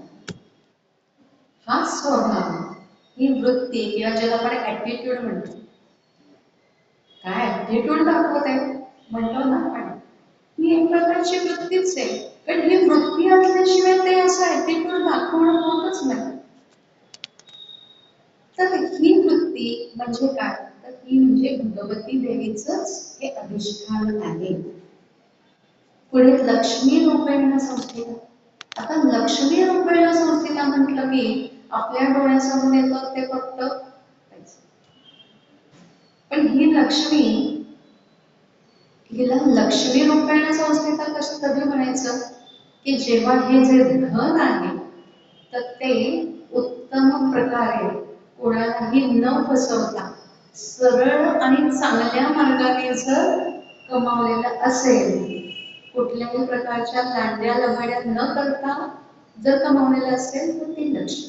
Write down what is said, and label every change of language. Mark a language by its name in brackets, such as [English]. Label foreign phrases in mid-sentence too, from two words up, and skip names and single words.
[Marathi] हा स्वभाव, ही वृत्ती किंवा ज्याला आपण ऍटिट्यूड म्हणतो, काय ऍटिट्यूड दाखवते म्हणतो ना आपण, ही एक प्रकारची वृत्तीच आहे. पण ही वृत्ती असल्याशिवाय ते असं ऍटिट्यूड दाखवणं होतच नाही. तर ही वृत्ती म्हणजे काय, तर ही म्हणजे भगवती देवीचंच हे अधिष्ठान आहे. [Sanskrit] पुढे लक्ष्मी रूपेण संस्थिता. [Marathi] आता [Sanskrit] लक्ष्मी रूपेण संस्थिता [Marathi] म्हटलं की आपल्या डोळ्यासमोर येतं ते फक्त पैसे. पण ही लक्ष्मी, हिला [Sanskrit] लक्ष्मी रूपेण संस्थिता [Marathi] कसं कधी म्हणायचं, की जेव्हा हे जे धन आहे तर ते उत्तम प्रकारे कोणालाही न फसवता सरळ आणि चांगल्या मार्गाने जर कमावलेलं असेल, कुठल्याही प्रकारच्या लांड्या लबाड्या न करता जर कमावलेलं असेल तर ती लक्ष्मी.